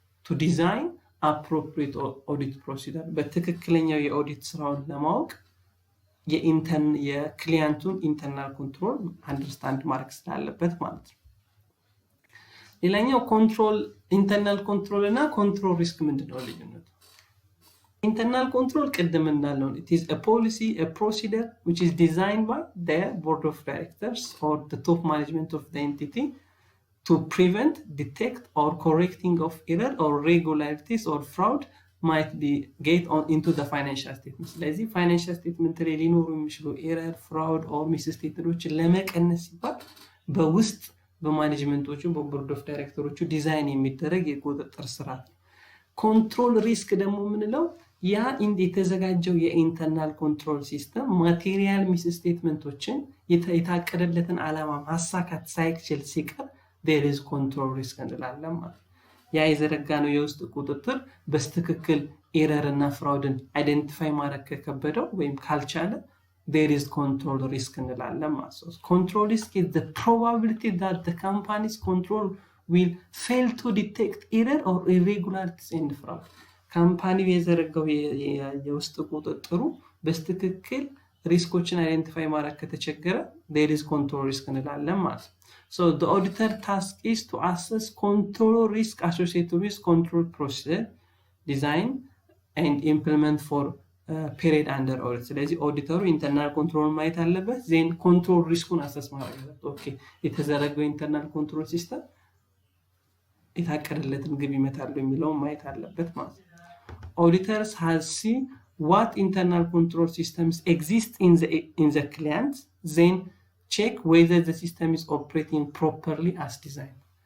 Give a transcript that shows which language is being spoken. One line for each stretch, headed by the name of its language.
Amharic: ቱ ዲዛይን
English: appropriate audit procedure
Amharic: በትክክለኛው የኦዲት ስራውን ለማወቅ የክሊያንቱን ኢንተርናል ኮንትሮል አንደርስታንድ ማድረግ ስላለበት ማለት ነው። ሌላኛው ኮንትሮል ኢንተርናል ኮንትሮል እና ኮንትሮል ሪስክ ምንድነው ልዩነቱ? ኢንተርናል ኮንትሮል ቅድም እንዳልነው
English: it is a policy, a procedure which is designed by the board of directors or the top management of the entity to prevent, detect or correcting of error or irregularities or fraud might be get on into the financial statement.
Amharic: ስለዚህ financial statement ላይ ሊኖሩ የሚችሉ ኤረር ፍራውድ ኦር ሚስስቴትዶችን ለመቀነስ ሲባል በውስጥ በማኔጅመንቶቹ በቦርድ ኦፍ ዳይሬክተሮቹ ዲዛይን የሚደረግ የቁጥጥር ስርዓት ነው። ኮንትሮል ሪስክ ደግሞ ምንለው ያ የተዘጋጀው የኢንተርናል ኮንትሮል ሲስተም ማቴሪያል ሚስስቴትመንቶችን የታቀደለትን ዓላማ ማሳካት ሳይችል ሲቀር
English: there is control risk
Amharic: እንላለን ማለት ነው። ያ የዘረጋነው የውስጥ ቁጥጥር በስትክክል ኤረር እና ፍራውድን አይደንቲፋይ ማድረግ ከከበደው ወይም ካልቻለ
English: there is control risk
Amharic: እንላለን ማለት ነው።
English: Control risk is the probability that the company's control will fail to detect error or irregularities in fraud.
Amharic: ካምፓኒው የዘረጋው የውስጥ ቁጥጥሩ በስትክክል ሪስኮችን አይደንቲፋይ ማድረግ ከተቸገረ there is control risk እንላለን ማለት ነው።
English: So the auditor task is to assess control risk associated with control procedure, design and implement for period under audit.
Amharic: ስለዚህ ኦዲተሩ ኢንተርናል ኮንትሮል ማየት አለበት ዜን ኮንትሮል ሪስኩን አሰስ ማድረግ አለበት። ኦኬ የተዘረጋው ኢንተርናል ኮንትሮል ሲስተም የታቀደለትን ግብ ይመታል የሚለውን ማየት አለበት ማለት ነው።
English: Auditors has see what internal control systems exist in the client, then check whether the system is operating properly as designed.